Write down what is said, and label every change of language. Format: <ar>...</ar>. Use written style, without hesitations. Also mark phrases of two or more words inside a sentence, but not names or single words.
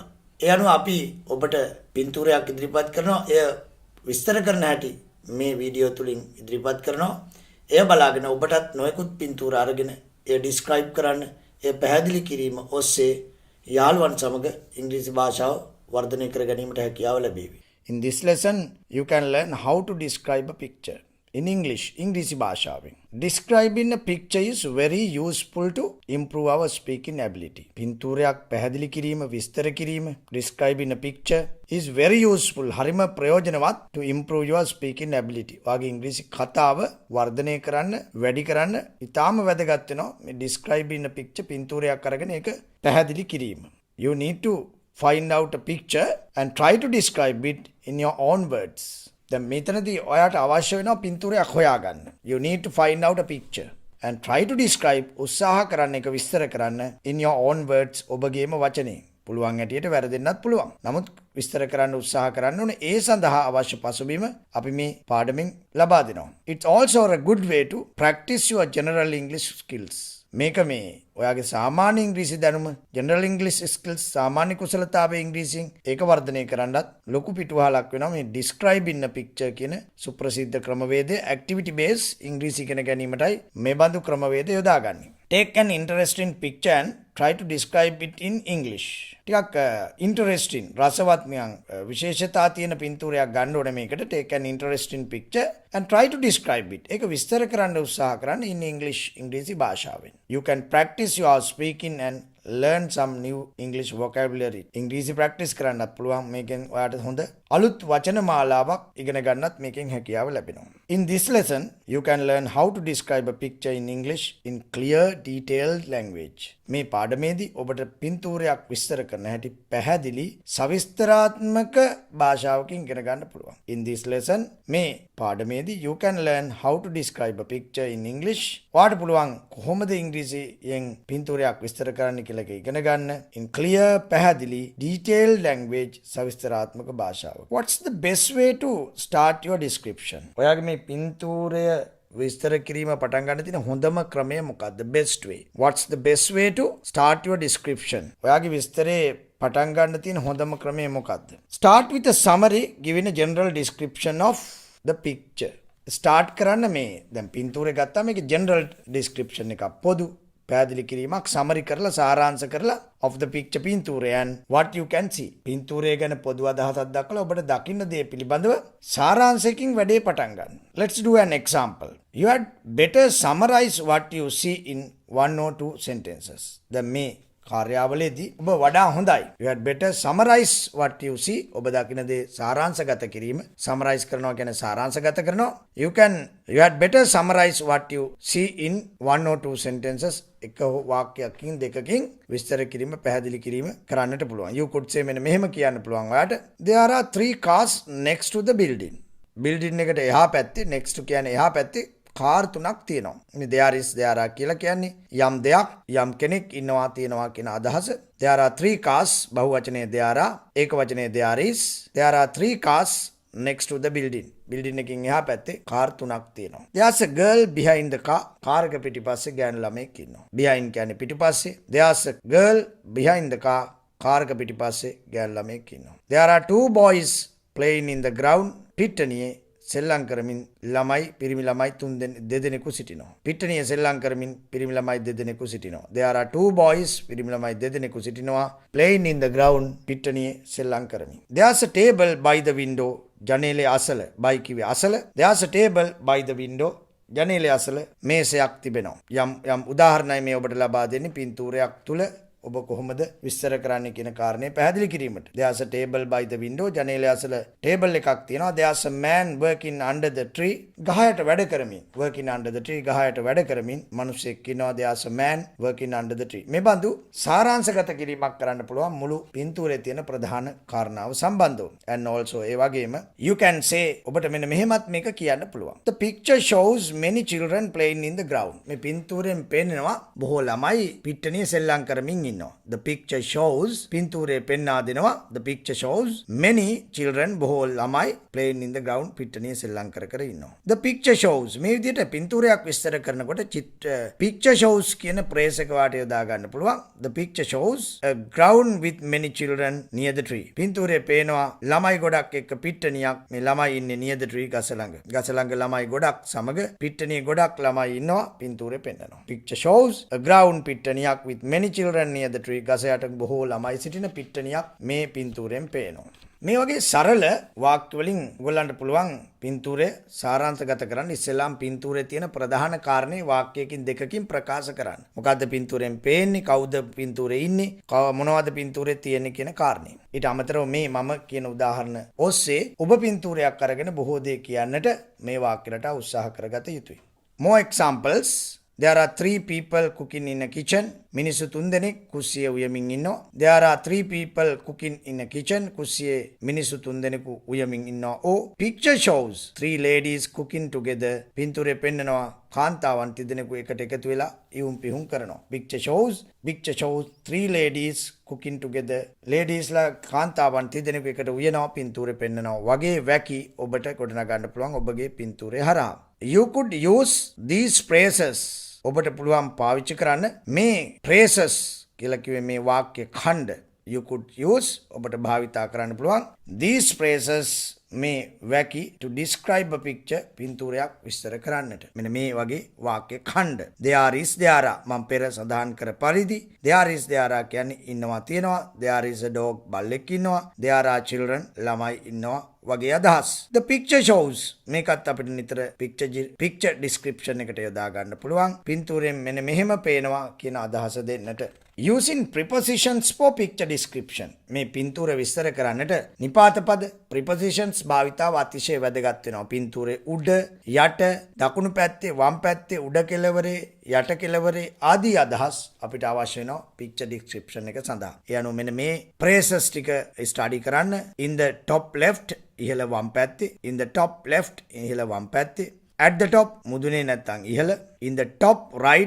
<si>ඒ අනුව අපි ඔබට පින්තූරයක් ඉදිරිපත් කරනවා. එය විස්තර කරන හැටි මේ වීඩියෝ තුලින් ඉදිරිපත් කරනවා. එය බලාගෙන ඔබටත් නොයෙකුත් පින්තූර අරගෙන එය ඩිස්ක්‍රයිබ් කරන්න, එය පැහැදිලි කිරීම ඔස්සේ යාළුවන් සමග ඉංග්‍රීසි භාෂාව වර්ධනය කර ගැනීමට හැකියාව ලැබේවි.</si> <en>In this lesson, you can learn how to describe a picture. In English, English භාෂාවෙන්. Describing a picture is very useful to improve our speaking ability.</en> <si>පින්තූරයක් පැහැදිලි කිරීම, විස්තර කිරීම,</si> <en>describing a picture is very useful.</en> <si>හරිම ප්‍රයෝජනවත්</si> <en>to improve your speaking ability.</en> <si>වාගේ ඉංග්‍රීසි කතාව වර්ධනය කරන්න, වැඩි කරන්න ඉතාම වැදගත් වෙනවා. මේ</si> <en>describing a picture</en> <si>පින්තූරයක් අරගෙන ඒක පැහැදිලි කිරීම.</si> <en>You need to find out a picture and try to describe it in your own words.</en> <si>දැන් මෙතනදී ඔයාට අවශ්‍ය වෙනවා පින්තූරයක් හොයාගන්න.</si> <en>You need to find out a picture and try to describe</en> <si>උත්සාහ කරන්න ඒක විස්තර කරන්න</si> <en>in your own words</en> <si>ඔබගේම වචනේ. පුළුවන් හැටියට වැරදෙන්නත් පුළුවන්. නමුත් විස්තර කරන්න උත්සාහ කරන්න ඕනේ. ඒ සඳහා අවශ්‍ය පසුබිම අපි මේ පාඩමින් ලබා දෙනවා.</si> <en>It's also a good way to practice your general English skills.</en> <si>මේක මේ ඔයාගේ සාමාන්‍ය ඉංග්‍රීසි දැනුම</si> <en>general English skills</en> <si>සාමාන්‍ය කුසලතාවයේ ඉංග්‍රීසියෙන් ඒක වර්ධනය කරන්නත් ලොකු පිටුවහලක් වෙනවා මේ</si> <en>describe in a picture</en> <si>කියන සුප්‍රසිද්ධ ක්‍රමවේදය</si> <en>activity based</en> <si>ඉංග්‍රීසි ඉගෙන ගැනීමටයි මේ බඳු ක්‍රමවේද යොදාගන්නේ.</si> <en>Take an interesting picture and try to describe it in English.</en> <si>ටිකක් interesting රසවත් නිකන් විශේෂතා තියෙන පින්තූරයක් ගන්න ඕනේ මේකට.</si> <en>Take an interesting picture and try to describe it.</en> <si>ඒක විස්තර කරන්න උත්සාහ කරන්න</si> <en>in English</en> <si>ඉංග්‍රීසි භාෂාවෙන්.</si> <en>You can practice your speaking and learn some new English vocabulary.</en> <si>ඉංග්‍රීසි practice කරන්නත් පුළුවන්. මේකෙන් ඔයාට හොඳ අලුත් වචන මාලාවක් ඉගෙන ගන්නත් මේකෙන් හැකියාව ලැබෙනවා.</si> <en>In this lesson, you can learn how to describe a picture in English in clear, detailed language.</en> <si>මේ පාඩමේදී ඔබට පින්තූරයක් විස්තර කරන හැටි පැහැදිලි සවිස්තරාත්මක භාෂාවකින් ඉගෙන ගන්න පුළුවන්.</si> <en>In this lesson,</en> <si>මේ පාඩමේදී</si> <en>you can learn how to describe a picture in English.</en> <si>ඔයාට පුළුවන් කොහොමද ඉංග්‍රීසියෙන් පින්තූරයක් විස්තර කරන්න කියලා ඉගෙන ගන්න.</si> <en>In clear, පැහැදිලි, detailed language</en> <si>සවිස්තරාත්මක භාෂාව.</si> <en>What's the best way to start your description?</en> <si>ඔයාගේ මේ පින්තූරය විස්තර කිරීම පටන් ගන්න තියෙන හොඳම ක්‍රමය මොකක්ද?</si> <en>Best way. What's the best way to start your description?</en> <si>ඔයාගේ විස්තරේ පටන් ගන්න තියෙන හොඳම ක්‍රමය මොකක්ද?</si> <en>Start with a summary giving a general description of the picture.</en> <si>Start කරන්න මේ දැන් පින්තූරය ගත්තාම මේකේ</si> <en>general description</en> <si>එකක් පොදු පැහැදිලි කිරීමක් සමරි කරලා සාරාංශ කරලා</si> <en>of the picture</en> <si>පින්තූරය</si> <en>and what you can see.</en> <si>පින්තූරය ගැන පොදු අදහසක් දක්වලා ඔබට දකින්න දේ පිළිබඳව සාරාංශයකින් වැඩේ පටන් ගන්න.</si> <en>Let's do an example. You had better summarize what you see in one or two sentences.</en> <si>දැන් මේ කාර්යාවලේදී ඔබ වඩා හොඳයි.</si> <en>You had better summarize what you see.</en> <si>ඔබ දකින දේ සාරාංශගත කිරීම. summarize කරනවා කියන්නේ සාරාංශගත කරනවා.</si> <en>You had better summarize what you see in one or two sentences.</en> <si>එක වාක්‍යයකින් දෙකකින් විස්තර කිරීම පැහැදිලි කිරීම කරන්නට පුළුවන්.</si> <en>You could say</en> <si>මෙන්න මෙහෙම කියන්න පුළුවන් ඔයාට.</si> <en>There are 3 cars next to the building.</en> <si>building එකට එහා පැත්තේ</si> <en>next to</en> <si>කියන්නේ එහා පැත්තේ කාර් 3ක් තියෙනවා. මේ there are කියලා කියන්නේ යම් දෙයක් යම් කෙනෙක් ඉන්නවා තියෙනවා කියන අදහස.</si> <en>There are 3 cars බහුවචනයේ there are</en> <si>ඒක වචනයේ</si> <en>there are 3 cars next to the building.</en> <si>building එකකින් එහා පැත්තේ කාර් 3ක් තියෙනවා.</si> <en>There's a girl behind the car.</en> <si>කාර් එක පිටිපස්සේ ගෑනු ළමෙක් ඉන්නවා. behind කියන්නේ පිටිපස්සේ.</si> <en>There's a girl behind the car.</en> <si>කාර් එක පිටිපස්සේ ගෑනු ළමෙක් ඉන්නවා.</si> <en>There are 2 boys playing in the ground.</en> <si>පිට්ටනියේ සෙල්ලම් කරමින් ළමයි පිරිමි ළමයි දෙදෙනෙකු සිටිනවා. පිට්ටනියේ සෙල්ලම් කරමින් පිරිමි ළමයි දෙදෙනෙකු සිටිනවා.</si> <en>There are 2 boys</en> <si>පිරිමි ළමයි දෙදෙනෙකු සිටිනවා.</si> <en>playing in the ground</en> <si>පිට්ටනියේ සෙල්ලම් කරමින්.</si> <en>There's a table by the window.</en> <si>ජනේලේ අසල by කිව්වේ අසල.</si> <en>There's a table by the window.</en> <si>ජනේලේ අසල මේසයක් තිබෙනවා. යම් උදාහරණයි මේ ඔබට ලබා දෙන්නේ පින්තූරයක් තුල ඔබ කොහොමද විස්තර කරන්නේ කියන කාරණේ පැහැදිලි කිරීමට.</si> <en>there's a table by the window.</en> <si>ජනේලය අසල ටේබල් එකක් තියෙනවා.</si> <en>there's a man working under the tree.</en> <si>ගහයට වැඩ කරමින්.</si> <en>working under the tree</en> <si>ගහයට වැඩ කරමින් මිනිසෙක් ඉන්නවා.</si> <en>there's a man working under the tree.</en> <si>මේ බඳු සාරාංශගත කිරීමක් කරන්න පුළුවන් මුළු පින්තූරේ තියෙන ප්‍රධාන කාරණාව සම්බන්ධව.</si> <en>and also</en> <si>ඒ වගේම</si> <en>you can say</en> <si>ඔබට මෙන්න මෙහෙමත් මේක කියන්න පුළුවන්.</si> <en>the picture shows many children playing in the ground.</en> <si>මේ පින්තූරෙන් පෙන්නනවා බොහෝ ළමයි පිට්ටනිය සෙල්ලම් කරමින් ඉන්නවා.</si> <en>the picture shows</en> <si>පින්තූරේ පෙන්වා දෙනවා.</si> <en>the picture shows many children</en> <si>බොහෝ ළමයි</si> <en>playing in the ground</en> <si>පිට්ටනිය සෙල්ලම් කර කර ඉන්නවා.</si> <en>the picture shows</en> <si>මේ විදිහට පින්තූරයක් විස්තර කරනකොට</si> <en>picture shows</en> <si>කියන ප්‍රේස එක වාට යොදා ගන්න පුළුවන්.</si> <en>the picture shows a ground with many children near the tree.</en> <si>පින්තූරේ පේනවා ළමයි ගොඩක් එක්ක පිට්ටනියක් මේ ළමයි ඉන්නේ</si> <en>near the tree</en> <si>ගස ළඟ. ගස ළඟ ළමයි ගොඩක් සමග පිට්ටනිය ගොඩක් ළමයි ඉන්නවා පින්තූරේ පෙන්නනවා.</si> <en>picture shows a ground</en> <si>පිට්ටනියක්</si> <en>with many children near the tree</en> <si>ගස යට බොහෝ ළමයි සිටින පිට්ටනියක් මේ පින්තූරෙන් පේනවා. මේ වගේ සරල වාක්‍ය වලින් ඔයගොල්ලන්ට පුළුවන් පින්තූරය සාරාංශගත කරන්න. ඉස්සෙල්ලාම පින්තූරේ තියෙන ප්‍රධාන කාරණේ වාක්‍යයකින් දෙකකින් ප්‍රකාශ කරන්න. මොකද්ද පින්තූරෙන් පේන්නේ? කවුද පින්තූරේ ඉන්නේ? මොනවද පින්තූරේ තියෙන්නේ කියන කාරණේ. ඊට අමතරව මේ මම කියන උදාහරණ ඔස්සේ ඔබ පින්තූරයක් අරගෙන බොහෝ දේ කියන්නට මේ වාක්‍යයට උත්සාහ කරගත යුතුයි.</si> <en>More examples. There are 3 people cooking in a kitchen.</en> <si>මිනිස්සු 3 දෙනෙක් කුස්සියේ උයමින් ඉන්නවා.</si> <en>There are 3 people cooking in a kitchen.</en> <si>කුස්සියේ මිනිස්සු 3 දෙනෙකු උයමින් ඉන්නවා.</si> <en>Oh, picture shows 3 ladies cooking together.</en> <si>පින්තූරේ පෙන්නනවා කාන්තාවන් 3 දෙනෙකු එකට එකතු වෙලා ඉවුම් පිහුම් කරනවා.</si> <en>Picture shows 3 ladies cooking together.</en> <si>ladies ලා කාන්තාවන් 3 දෙනෙකු එකට උයනවා පින්තූරේ පෙන්නනවා. වගේ වැකි ඔබට ගොඩනගා ගන්න පුළුවන් ඔබගේ පින්තූරේ හරහා.</si> <en>You could use these phrases.</en> <si>ඔබට පුළුවන් පාවිච්චි කරන්න මේ phrases කියලා කිව්වේ මේ වාක්‍ය ඛණ්ඩ.</si> <en>You could use</en> <si>ඔබට භාවිතා කරන්න පුළුවන්</si> <en>these phrases</en> <si>මේ වැකි</si> <en>to describe a picture</en> <si>පින්තූරයක් විස්තර කරන්නට. මෙන්න මේ වගේ වාක්‍ය ඛණ්ඩ.</si> <en>there is there</en> <si>මම පෙර සඳහන් කර පරිදි</si> <en>there is there</en> <si>කියන්නේ ඉන්නවා තියෙනවා.</si> <en>there is a dog</en> <si>බල්ලෙක් ඉන්නවා.</si> <en>there are children</en> <si>ළමයි ඉන්නවා වගේ අදහස්.</si> <en>the picture shows</en> <si>මේකත් අපිට නිතර</si> <en>picture description</en> <si>එකට යොදා ගන්න පුළුවන්. පින්තූරයෙන් මෙන්න මෙහෙම පේනවා කියන අදහස දෙන්නට.</si> <en>using prepositions for picture description</en> <si>මේ පින්තූර විස්තර කරන්නට නිපාත පද prepositions භාවිතාව අතිශය වැදගත් වෙනවා. පින්තූරේ උඩ යට දකුණු පැත්තේ වම් පැත්තේ උඩ කෙළවරේ යට කෙළවරේ ආදී අදහස් අපිට අවශ්‍ය වෙනවා</si> <en>picture description</en> <si>එක සඳහා. ඒ අනුව මෙන්න මේ phrases ටික study කරන්න.</si> <en>in the top left</en> <si>ඉහළ වම් පැත්තේ,</si> <en>in the top left</en> <si>ඉහළ වම් පැත්තේ,</si> <en>at the top</en> <si>මුදුනේ නැත්තම් ඉහළ,</si> <en>in the top right</en>